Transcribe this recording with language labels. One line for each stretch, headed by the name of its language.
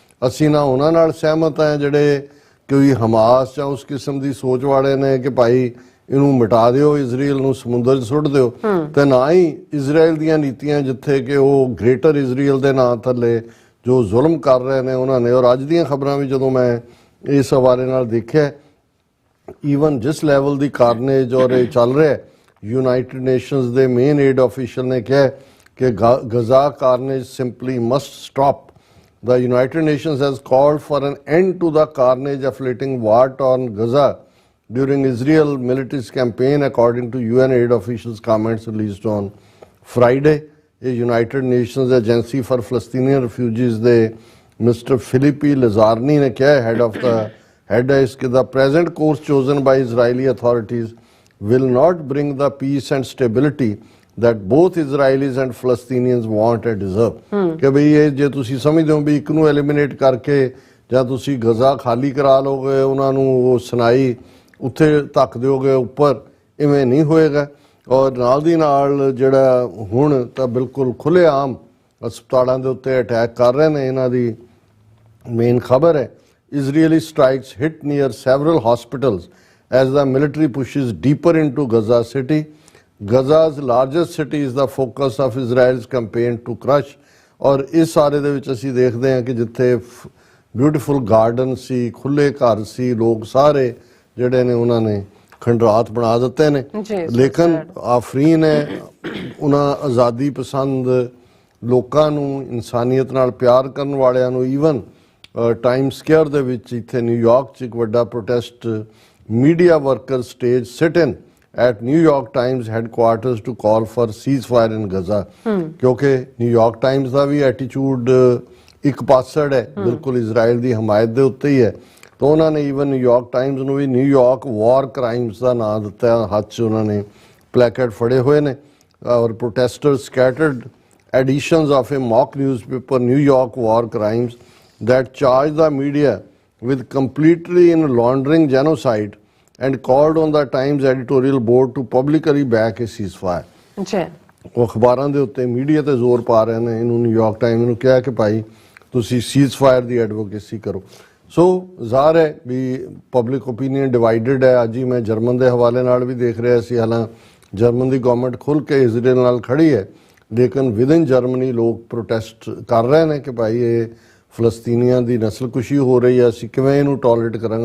Punjabi: ਅਸੀਂ ਨਾ ਉਹਨਾਂ ਨਾਲ ਸਹਿਮਤ ਹਾਂ ਜਿਹੜੇ ਕੋਈ ਹਮਾਸ ਜਾਂ ਉਸ ਕਿਸਮ ਦੀ ਸੋਚ ਵਾਲੇ ਨੇ ਕਿ ਭਾਈ ਇਹਨੂੰ ਮਿਟਾ ਦਿਓ, ਇਜ਼ਰਾਈਲ ਨੂੰ ਸਮੁੰਦਰ 'ਚ ਸੁੱਟ ਦਿਓ, ਤੇ ਨਾ ਹੀ ਇਜ਼ਰਾਈਲ ਦੀਆਂ ਨੀਤੀਆਂ ਜਿੱਥੇ ਕਿ ਉਹ ਗ੍ਰੇਟਰ ਇਜ਼ਰਾਈਲ ਦੇ ਨਾਂ ਥੱਲੇ ਜੋ ਜ਼ੁਲਮ ਕਰ ਰਹੇ ਨੇ ਉਹਨਾਂ ਨੇ। ਔਰ ਅੱਜ ਦੀਆਂ ਖਬਰਾਂ ਵੀ ਜਦੋਂ ਮੈਂ ਇਸ ਹਵਾਲੇ ਨਾਲ ਦੇਖਿਆ, ਈਵਨ ਜਿਸ ਲੈਵਲ ਦੀ ਕਾਰਨੇਜ ਔਰ ਇਹ ਚੱਲ ਰਿਹਾ, ਯੂਨਾਈਟਿਡ ਨੇਸ਼ਨਸ ਦੇ ਮੇਨ ਏਡ ਆਫੀਸ਼ੀਅਲ ਨੇ ਕਿਹਾ ਕਿ ਗਜ਼ਾ ਕਾਰਨੇਜ simply must stop.
English: The United Nations has called for an end to the carnage afflicting war on Gaza during Israel military's campaign, according to UN aid officials' comments released on Friday. A United Nations Agency for Palestinian Refugees ਦੇ Mr. Philippi Lazarni
Punjabi: ਨੇ ਕਿਹਾ,
English: head is ਕਿ the present course chosen by Israeli authorities will not bring the peace and stability that both Israelis and Palestinians want and deserve।
Punjabi: ਕਿ ਬਈ ਇਹ ਜੇ ਤੁਸੀਂ ਸਮਝਦੇ ਹੋ ਵੀ ਇੱਕ ਨੂੰ ਐਲੀਮੀਨੇਟ ਕਰਕੇ ਜਾਂ ਤੁਸੀਂ ਗਜ਼ਾ ਖਾਲੀ ਕਰਾ ਲਓਗੇ, ਉਹਨਾਂ ਨੂੰ ਉਹ ਸੁਣਾਈ ਉੱਥੇ ਧੱਕ ਦਿਓਗੇ ਉੱਪਰ, ਇਵੇਂ ਨਹੀਂ ਹੋਏਗਾ। ਔਰ ਨਾਲ ਦੀ ਨਾਲ ਜਿਹੜਾ ਹੁਣ ਤਾਂ ਬਿਲਕੁਲ ਖੁੱਲ੍ਹੇਆਮ ਹਸਪਤਾਲਾਂ ਦੇ ਉੱਤੇ ਅਟੈਕ ਕਰ ਰਹੇ ਨੇ। ਇਹਨਾਂ ਦੀ ਮੇਨ ਖਬਰ ਹੈ
English: Israeli strikes hit near several hospitals as the military pushes deeper into Gaza city। Gaza's largest city is the focus of Israel's campaign to crush।
Punjabi: ਔਰ ਇਸ ਸਾਰੇ ਦੇ ਵਿੱਚ ਅਸੀਂ ਦੇਖਦੇ ਹਾਂ ਕਿ ਜਿੱਥੇ ਬਿਊਟੀਫੁਲ ਗਾਰਡਨ ਸੀ, ਖੁੱਲ੍ਹੇ ਘਰ ਸੀ, ਲੋਕ ਸਾਰੇ ਜਿਹੜੇ ਨੇ ਉਹਨਾਂ ਨੇ ਖੰਡਰਾਤ ਬਣਾ ਦਿੱਤੇ ਨੇ। ਲੇਕਿਨ ਆਫਰੀਨ ਹੈ ਉਹਨਾਂ ਆਜ਼ਾਦੀ ਪਸੰਦ ਲੋਕਾਂ ਨੂੰ, ਇਨਸਾਨੀਅਤ ਨਾਲ ਪਿਆਰ ਕਰਨ ਵਾਲਿਆਂ ਨੂੰ। ਈਵਨ ਟਾਈਮ ਸਕੁਏਅਰ ਦੇ ਵਿੱਚ ਇੱਥੇ ਨਿਊਯਾਰਕ 'ਚ ਇੱਕ ਵੱਡਾ protest media worker stage sit in
English: at New York Times headquarters to call for ceasefire in Gaza।
Punjabi: ਕਿਉਂਕਿ ਨਿਊਯਾਰਕ ਟਾਈਮਸ ਦਾ ਵੀ ਐਟੀਟਿਊਡ ਇੱਕ ਪਾਸੜ ਹੈ, ਬਿਲਕੁਲ ਇਜ਼ਰਾਈਲ ਦੀ ਹਮਾਇਤ ਦੇ ਉੱਤੇ ਹੀ ਹੈ। ਤਾਂ ਉਹਨਾਂ ਨੇ ਈਵਨ ਨਿਊਯਾਰਕ ਟਾਈਮਜ਼ ਨੂੰ ਵੀ ਨਿਊਯਾਰਕ ਵਾਰ ਕ੍ਰਾਈਮਸ ਦਾ ਨਾਂ ਦਿੱਤਾ, ਹੱਥ 'ਚ ਉਹਨਾਂ ਨੇ ਪਲੈਕੇਟ ਫੜੇ ਹੋਏ ਨੇ।
English: ਔਰ protesters scattered editions of a mock newspaper, New York War Crimes, that charged the media with completely in laundering genocide and called on the Times editorial board to publicly back a ceasefire.
Punjabi: ਜੀ ਉਹ ਅਖਬਾਰਾਂ ਦੇ ਉੱਤੇ media ਤੇ ਜ਼ੋਰ ਪਾ ਰਹੇ ਨੇ, ਇਹਨੂੰ ਨਿਊਯਾਰਕ ਟਾਈਮ ਨੂੰ ਕਿਹਾ ਕਿ ਭਾਈ ਤੁਸੀਂ ਸੀਜ਼ਫਾਇਰ ਦੀ ਐਡਵੋਕੇਸੀ ਕਰੋ। ਸੋ ਜ਼ਾਹਰ ਹੈ ਵੀ ਪਬਲਿਕ ਓਪੀਨੀਅਨ ਡਿਵਾਈਡਡ ਹੈ। ਅੱਜ ਹੀ ਮੈਂ ਜਰਮਨ ਦੇ ਹਵਾਲੇ ਨਾਲ ਵੀ ਦੇਖ ਰਿਹਾ ਸੀ, ਹਾਲਾਂਕਿ ਜਰਮਨ ਦੀ ਗਵਰਨਮੈਂਟ ਖੁੱਲ੍ਹ ਕੇ ਇਜ਼ਰਾਈਲ ਨਾਲ ਖੜੀ ਹੈ, ਲੇਕਿਨ ਵਿਦਨ ਜਰਮਨੀ ਲੋਕ ਪ੍ਰੋਟੈਸਟ ਕਰ ਰਹੇ ਨੇ ਕਿ ਭਾਈ ਇਹ ਫਲਸਤੀਨੀਆਂ ਦੀ ਨਸਲਕੁਸ਼ੀ ਹੋ ਰਹੀ ਹੈ, ਅਸੀਂ ਕਿਵੇਂ ਇਹਨੂੰ ਟੋਲਰੇਟ ਕਰਾਂਗੇ।